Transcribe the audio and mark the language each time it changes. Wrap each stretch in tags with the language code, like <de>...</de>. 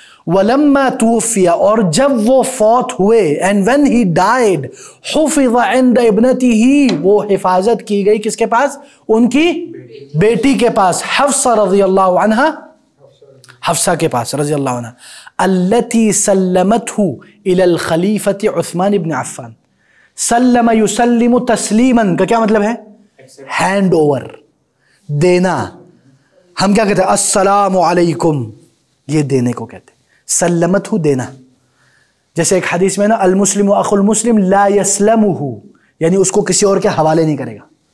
<ar>ولما توفی,</ar> <ur>اور جب وہ فوت ہوئے,</ur> <en>and when he died,</en> <ar>حفظ عند ابنته,</ar> <ur>وہ حفاظت کی گئی کس کے پاس؟ ان کی بیٹی کے پاس, حفصہ رضی اللہ عنہ, حفصہ کے پاس رضی اللہ عنہ.</ur> <ar>التي سلمته الى الخلیفۃ عثمان بن عفان.</ar> <ur>سلم یسلم تسلیما کا کیا مطلب ہے؟ ہینڈ اوور, دینا. ہم کیا کہتے ہیں؟ السلام علیکم, یہ دینے کو کہتے ہیں. سلمت ہو, دینا. جیسے ایک حدیث میں نا,</ur> <ar>المسلم اخو المسلم لا یسلمہ,</ar> <ur>یعنی اس کو کسی اور کے حوالے نہیں کرے گا.</ur>